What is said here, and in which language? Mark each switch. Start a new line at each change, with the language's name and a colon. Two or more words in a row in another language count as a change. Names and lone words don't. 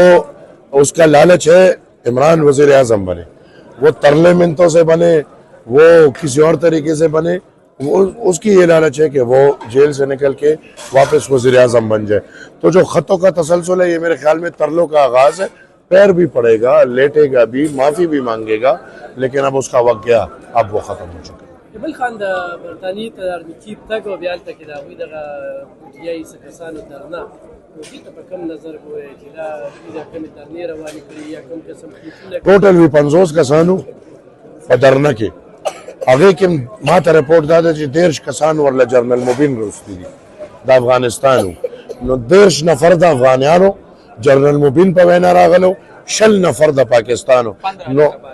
Urdu: اس کا لالچ ہے عمران وزیر اعظم بنے وہ ترلے منتوں سے بنے وہ کسی اور طریقے سے بنے وہ اس کی یہ لالچ ہے کہ وہ جیل سے نکل کے واپس وزیر اعظم بن جائے تو جو خطوں کا تسلسل ہے یہ میرے خیال میں ترلوں کا آغاز ہے پیر بھی پڑے گا لیٹے گا بھی معافی بھی مانگے گا لیکن اب اس کا وقت گیا اب وہ ختم ہو چکا ہے
Pashto: ایمل خان د برطانیې ته
English: army chief
Pashto: تګ او بیا هلته کې د هغوی دغه PTI څه کسانو درنه نو دې ته په کوم نظر ګورئ چې دا دوی دا کومې درنې روانې کړي یا کوم قسم کیسونه ټوټل وي 50 کسانو په درنه کې هغه کې ما ته رپورټ دا ده چې 13 کسان ورله جنرال مبین روستي دي د افغانستانو نو 13 نفر د افغانانو جنرال مبین په وینا راغلو 60 نفر د پاکستانو نو